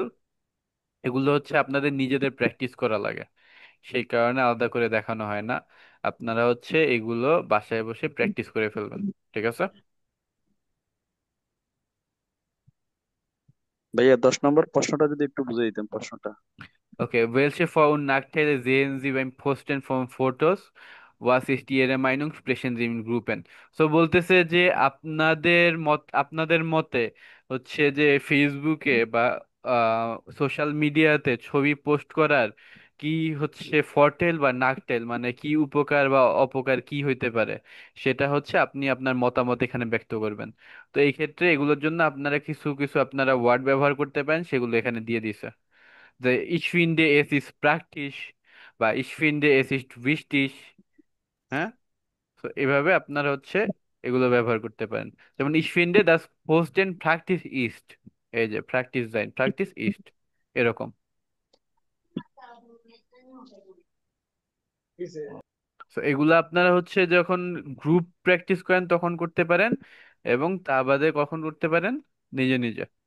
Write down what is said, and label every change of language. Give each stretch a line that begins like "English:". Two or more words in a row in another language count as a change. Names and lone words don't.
Bangla: এগুলো হচ্ছে আপনাদের নিজেদের প্র্যাকটিস করা লাগে, সেই কারণে আলাদা করে দেখানো হয় না। আপনারা হচ্ছে এগুলো বাসায় বসে প্র্যাকটিস করে ফেলবেন, ঠিক আছে? ভাইয়া 10 নম্বর প্রশ্নটা যদি একটু বুঝিয়ে দিতেন প্রশ্নটা।
German: Okay, welche Vor- und Nachteile sehen Sie beim Posten von Fotos? Was ist Ihre Meinung? Sprechen Sie in Gruppen.
Bangla: So বলতেছে যে আপনাদের মতে হচ্ছে যে ফেসবুকে বা সোশ্যাল মিডিয়াতে ছবি পোস্ট করার কি হচ্ছে ফরটেল বা নাকটেল, মানে কি উপকার বা অপকার কি হইতে পারে, সেটা হচ্ছে আপনি আপনার মতামত এখানে ব্যক্ত করবেন। তো এই ক্ষেত্রে এগুলোর জন্য আপনারা কিছু কিছু আপনারা ওয়ার্ড ব্যবহার করতে পারেন, সেগুলো এখানে দিয়ে দিছে।
German: যে ich finde es ist praktisch বা ich finde es ist wichtig।
Bangla: হ্যাঁ, তো এভাবে আপনারা হচ্ছে এগুলো ব্যবহার করতে পারেন।
German: যেমন ich finde das Posten praktisch ist,
Bangla: এই যে প্র্যাকটিস sein, প্র্যাকটিস ist, এরকম। তো এগুলো আপনারা হচ্ছে যখন গ্রুপ প্র্যাকটিস করেন তখন করতে পারেন, এবং তা বাদে কখন করতে পারেন, নিজে নিজে।